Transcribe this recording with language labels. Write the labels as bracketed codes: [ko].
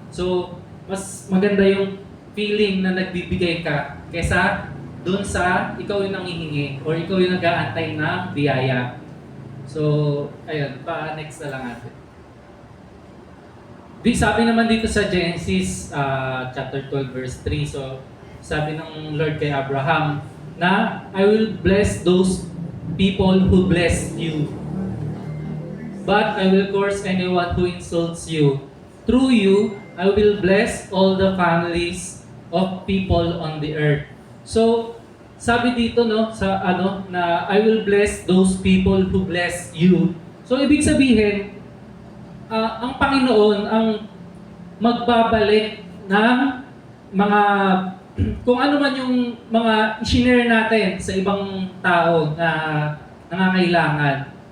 [tl] So, mas maganda yung feeling na nagbibigay ka kesa doon sa ikaw yung nanghihingi or ikaw yung nag-aantay ng biyaya. So, ayun, next na lang natin. Sabi naman dito sa Genesis chapter 12 verse 3, so sabi ng Lord kay Abraham na [en] I will bless those people who bless you, but I will curse anyone who insults you. Through you, I will bless all the families of people on the earth. [tl] So, sabi dito na [en] I will bless those people who bless you. [tl] So, ibig sabihin, ang Panginoon ang magbabalik ng mga kung ano man yung mga i-share natin sa ibang tao na nangangailangan.